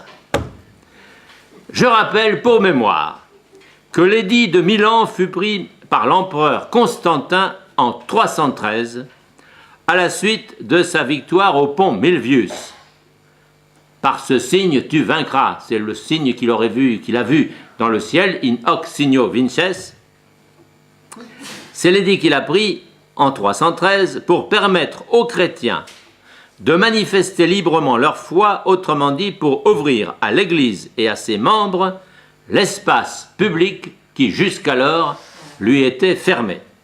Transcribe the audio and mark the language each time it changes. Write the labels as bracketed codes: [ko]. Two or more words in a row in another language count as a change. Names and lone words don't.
[fr] Je rappelle pour mémoire que l'édit de Milan fut pris par l'empereur Constantin en 313 à la suite de sa victoire au pont Milvius. Par ce signe tu vaincras, c'est le signe qu'il a vu dans le ciel, [la] in hoc signo vinces. [fr] C'est l'édit qu'il a pris en 313 pour permettre aux chrétiens de manifester librement leur foi, autrement dit pour ouvrir à l'Église et à ses membres l'espace public qui jusqu'alors lui était fermé.